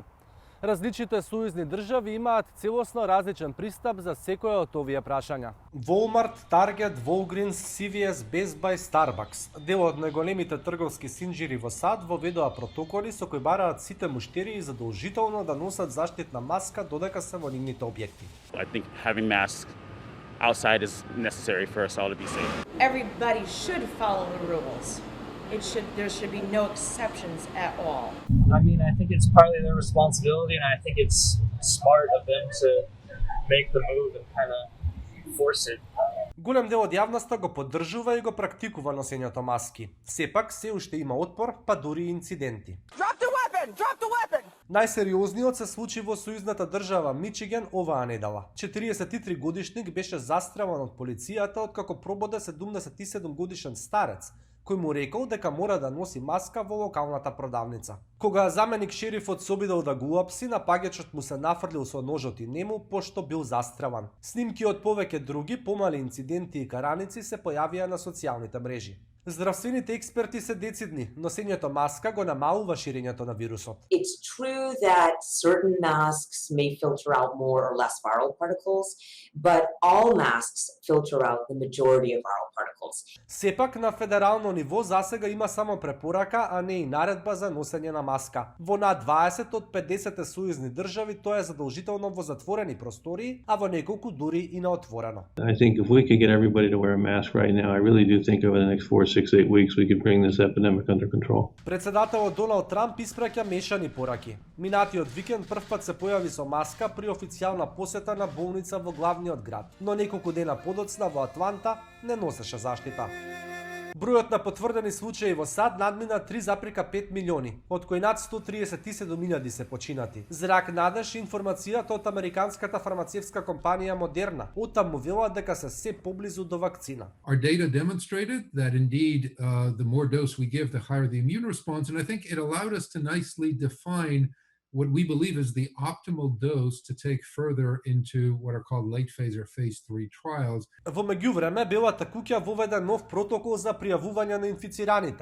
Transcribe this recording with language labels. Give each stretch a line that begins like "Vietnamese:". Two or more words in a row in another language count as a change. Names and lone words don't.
Macedonian: Различните сојузни држави имаат целосно различен пристап за секоја од овие прашања. Walmart, Target, Walgreens, CVS, Best Buy, Starbucks, дел од најголемите трговски синџири во САД, воведоа протоколи со кои бараат сите муштерии задолжително да носат заштитна маска додека се во нивните објекти.
English: I think having masks outside is necessary for us all to be safe. Everybody should follow the rules. There should be no exceptions at all. I mean, I think it's partly their responsibility, and I think it's smart of them to make the move and kind of force it.
Macedonian: Голем дел од јавноста го поддржува и го практикува носењето маски. Сепак се уште има отпор, па дури и инциденти.
English: Drop the weapon! Drop the weapon!
Macedonian: Најсериозниот се случи во сојузната држава Мичиген оваа недела. 43 годишник беше застрелан од полицијата откако прободе 77 годишен старец, кој му рекол дека мора да носи маска во локалната продавница. Кога заменик шерифот се обидел да го уапси, напаѓачот му се нафрлил со ножот и нему, пошто бил застрелан. Снимки од повеќе други помали инциденти и караници се појавија на социјалните мрежи. Здравствените експерти се децидни, носењето маска го намалува ширењето на вирусот.
English: It's true that certain masks may filter out more or less viral particles, but all masks filter out the majority of viral particles.
Macedonian: Сепак на федерално ниво засега има само препорака, а не и наредба за носење на маска. Во над 20 од 50 сојузни држави тоа е задолжително во затворени простории, а во неколку дури и на отворено.
English: I think if we could get everybody to wear a mask right now, I really do think over the next 4-6-8 weeks we could bring this epidemic under control.
Macedonian: Председателот Доналд Трамп испраќа мешани пораки. Минатиот викенд првпат се појави со маска при официјална посета на болница во главниот град, но неколку дена подоцна во Атланта не носеше заштита. Бројот на потврдени случаи во САД надмина 3,5 милиони, од кои над 137.000 се починати. Зрак надеж информацијата од американската фармацевтска компанија Модерна оттаму велат дека се се поблизу до вакцина.
English: Our data demonstrated that indeed the more dose we give, the higher the immune response, and I think it allowed us to nicely define what we believe is the optimal dose to take further into what are called late phase or phase 3 trials.
Macedonian: Во меѓувреме, Белата куќа воведе нов протокол за пријавување на инфицираните.